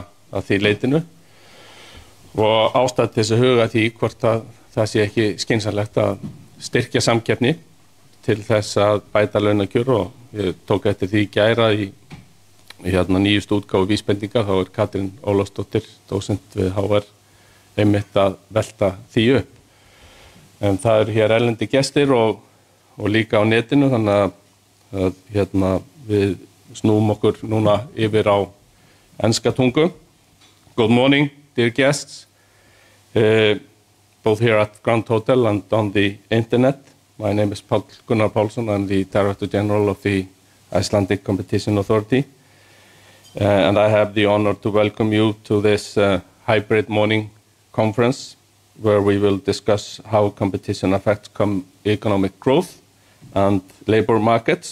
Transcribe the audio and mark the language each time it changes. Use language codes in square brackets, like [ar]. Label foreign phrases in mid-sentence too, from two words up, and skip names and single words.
[is] að því leitinu og ástæða til þess að huga því hvort að það sé ekki skynsamlegt að styrkja samkeppni til þess að bæta launakjör og ég tók eftir því í gær í nýjustu útgáfu vísbendingar, þá Katrín Ólafsdóttir, dósent við HR, einmitt að velta því upp. En það eru hér erlendi gestir og líka á netinu, þannig að við snúum okkur núna yfir á enska tungu. [en] Good morning, dear guests, both here at Grand Hotel and on the internet. My name is Gunnar Pálsson. I'm the Director General of the Icelandic Competition Authority. And I have the honor to welcome you to this hybrid morning conference where we will discuss how competition affects economic growth and labor markets.